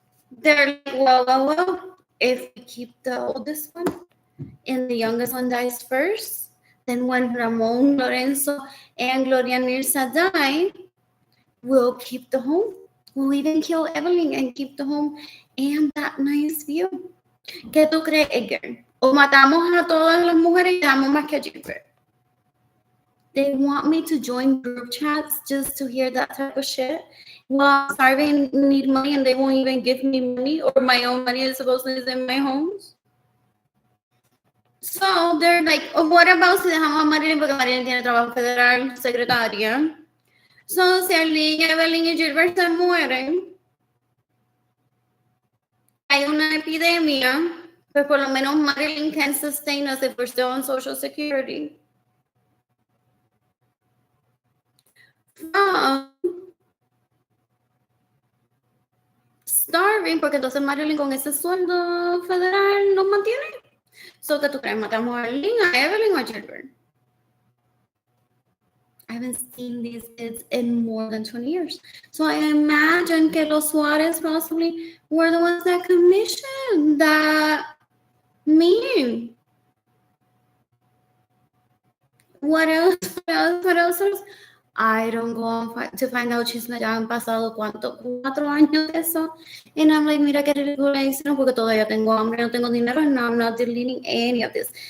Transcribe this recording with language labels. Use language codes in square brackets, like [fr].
[en] They're like, well, if we keep the oldest one and the youngest one dies first, then when Ramon, Lorenzo, and Gloria Nirsa die, we'll keep the home. We'll even kill Evelyn and keep the home and that nice view. [es] ¿Qué tú crees, Edgar? O matamos a todas las mujeres y damos más que a Gilbert. [en] They want me to join group chats just to hear that type of shit. Well, I'm starving, need money, and they won't even give me money, or my own money is supposedly is in my homes. So they're like, oh, what about [es] si dejamos a Marilyn porque Marilyn tiene trabajo federal, secretaria? So si Arlene, Evelyn y Gilbert se mueren, hay una epidemia, pues por lo menos Marilyn [en] can sustain us if we're still on Social Security. Starving, [es] porque entonces Marilyn con ese sueldo federal nos mantiene. So, ¿qué tú crees? ¿Matamos a Arlene, a Evelyn o a Gilbert? [en] I haven't seen these kids in more than 20 years. So I imagine [es] que los Suarez [en] possibly were the ones that commissioned that meme. What else? What else? What else? What else? I don't go on to find out chisme, [es] ya han pasado ¿cuánto? 4 años de eso. [en] And I'm like, [es] mira qué ridículo hicieron porque todavía tengo hambre, no tengo dinero, [en] and I'm not deleting any of this.